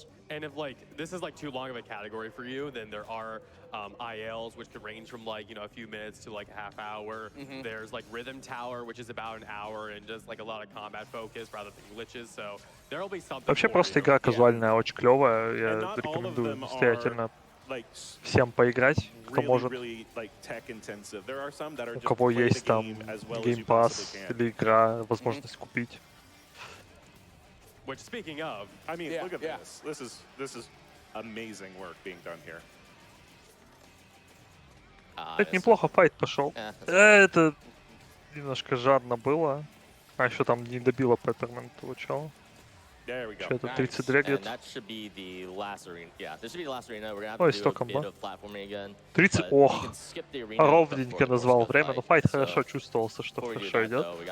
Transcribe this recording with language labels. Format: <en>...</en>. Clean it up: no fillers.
<en>And if like this is like too long of a category for you, then there are ILs which could range from like a few minutes to like a half hour. There's like Rhythm Tower, which is about an hour and does like a lot of combat focus rather than glitches. So there will be something.</en> <ru>Вообще просто игра казуальная, очень клевая. Я рекомендую настоятельно всем поиграть, кто может. У кого есть там Game Pass или игра, возможность купить.</ru> <en>Which, speaking of, I mean, look at this. This is amazing work being done here.</en> <ru>Это неплохо файт пошел. Это немножко жадно было. А еще там не добило Пеппермент получал. Что-то 30 дрэгет. Ой, 100 комбо. 30, ох, ровненько назвал время, но файт хорошо чувствовался, что хорошо идет.</ru>